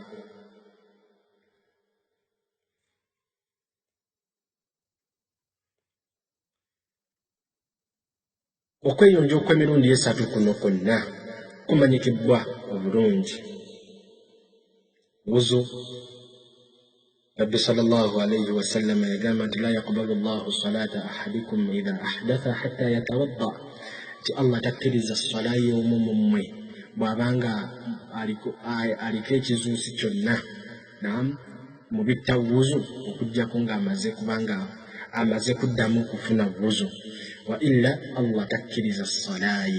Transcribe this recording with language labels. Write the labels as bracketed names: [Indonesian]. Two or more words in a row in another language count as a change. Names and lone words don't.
[Ganda] Okweyonja okw'emirundi esatu kuno kwonna kumanyikibwa obulungi. Wuzu, Nabbi [Arabic] صلى الله عليه وسلم [Ganda] yagamba nti [Arabic] لا يقبل الله صلاة أحدكم إذا أحدث حتى يتوضأ, [Ganda] nti Allah takkiriza ssala y'omu mu mmwe bw'abanga aliko ekizuusi kyonna mu bitta wuzu okuggyako ng'amaze kubanga amaze kuddamu kufuna wuzu [Arabic] وإلا [Ganda] Allah takkiriza ssala ye.